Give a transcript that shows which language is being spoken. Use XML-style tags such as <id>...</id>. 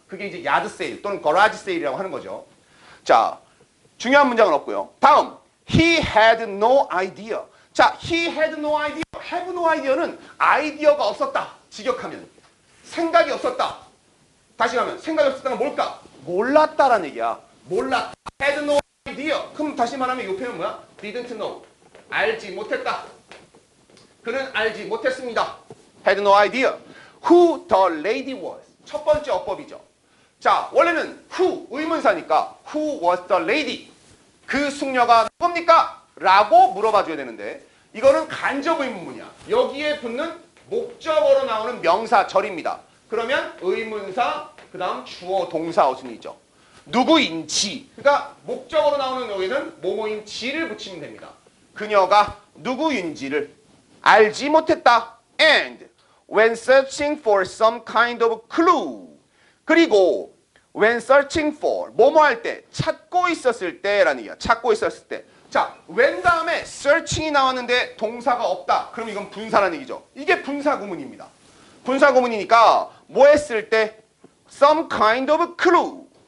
<ko>그게 이제 야드 세일 또는 거라지 세일이라고 하는 거죠. 자, 중요한 문장은 없고요.</ko> <en>다음, he had no idea. 자, he had no idea. have no idea</en> <ko>는 아이디어가 없었다. 직역하면 생각이 없었다. 다시 가면 생각이 없었다는 뭘까? 몰랐다라는 얘기야. 몰랐다.</ko> <en>had no idea.</en> <ko>그럼 다시 말하면 이 표현은 뭐야?</ko> <en>didn't know.</en> <ko>알지 못했다. 그는 알지 못했습니다.</ko> <en>had no idea. Who the lady was.</en> <ko>첫 번째 어법이죠. 자, 원래는 who 의문사니까</ko> <en>who was the lady.</en> <ko>그 숙녀가 누굽니까? 라고 물어봐 줘야 되는데 이거는 간접 의문문이야. 여기에 붙는 목적어로 나오는 명사절입니다. 그러면 의문사, 그 다음 주어, 동사, 어순이죠. 누구인지. 그러니까 목적어로 나오는 여기는 뭐뭐인지를 붙이면 됩니다. 그녀가 누구인지를 알지 못했다.</ko> <en>And when searching for some kind of clue.</en> <ko>그리고</ko> <en>when searching for</en> <ko>뭐뭐 할 때, 찾고 있었을 때라는 얘기야. 찾고 있었을 때. 자, when 다음에 searching이 나왔는데 동사가 없다. 그럼 이건 분사라는 얘기죠. 이게 분사구문입니다. 분사구문이니까 뭐 했을 때</ko> <en>some kind of clue.</en>